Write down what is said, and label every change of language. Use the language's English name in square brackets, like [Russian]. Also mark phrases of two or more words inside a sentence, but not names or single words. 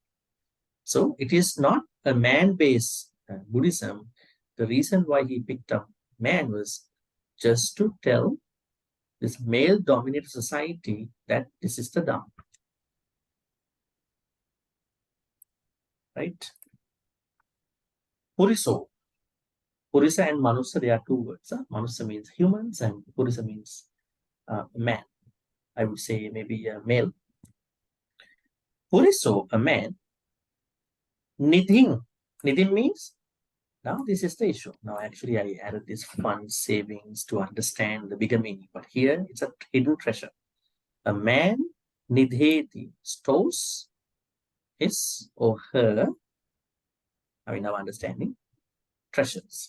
[English] So it is not a man-based Buddhism. The reason why he picked up man was just to tell this male-dominated society that this is the Dhamma. Right? [Pali] Puriso. Purisa and Manusa, [English] they are two words. Manusa means humans and Purisa means man. I would say maybe a male. Puriso, a man. Nidhin. Nidhin means, now this is the issue. Now actually I added this fund savings to understand the bigger meaning. But here it's a hidden treasure. A man, nidheti, stores his or her, in our understanding, treasures.